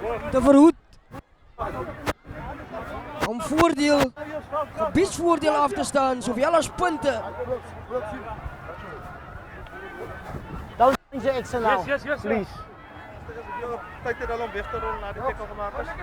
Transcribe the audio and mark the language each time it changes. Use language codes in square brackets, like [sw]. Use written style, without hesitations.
[af] Te verhoed om voordeel, gebiedsvoordeel af te staan, sowel as punte. [en] Don't change your exit now, please. [af] Tyd het hulle om weg te rol na die tackle gemaak is.